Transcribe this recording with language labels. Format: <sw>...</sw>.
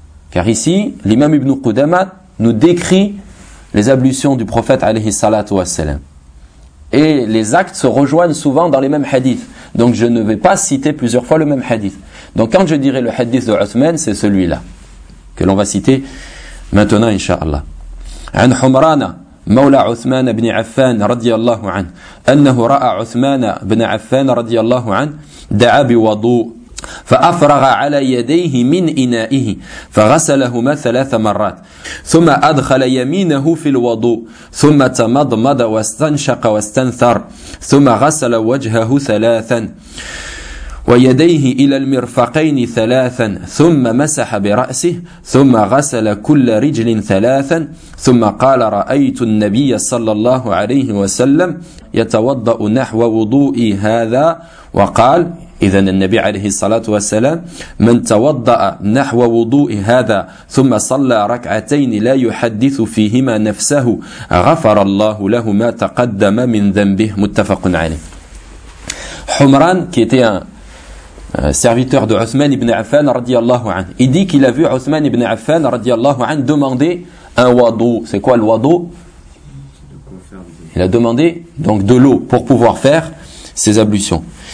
<fr>Car ici, l'imam Ibn Qudama nous décrit les ablutions du prophète, alayhi salatu wassalam. Et les actes se rejoignent souvent dans les mêmes hadiths. Donc, je ne vais pas citer plusieurs fois le même hadith. Donc, quand je dirai le hadith de Uthman, c'est celui-là que l'on va citer maintenant, Inch'Allah.</fr> <ar>عن حمران مولى عثمان بن عفان رضي الله عنه أنه رأى عثمان بن عفان رضي الله عنه دعا بوضوء فأفرغ على يديه من إنائه فغسلهما ثلاث مرات ثم أدخل يمينه في الوضوء ثم تمضمض واستنشق واستنثر ثم غسل وجهه ثلاثا ويديه إلى المرفقين ثلاثا ثم مسح برأسه ثم غسل كل رجل ثلاثا ثم قال رأيت النبي صلى الله عليه وسلم يتوضأ نحو وضوئي هذا وقال إذن النبي عليه الصلاة والسلام من توضأ نحو وضوء هذا ثم صلى ركعتين لا يحدث فيهما نفسه غفر الله له ما تقدم من ذنبه متفق عليه.</ar> <fr>حمران كيتيا serviteur de Uthman ibn Affan radiyallahu anhu. Il dit qu'il a vu Uthman ibn Affan radiyallahu anhu demander un wadou. C'est quoi le wadou? Il a demandé donc de l'eau pour pouvoir faire ses ablutions.</fr>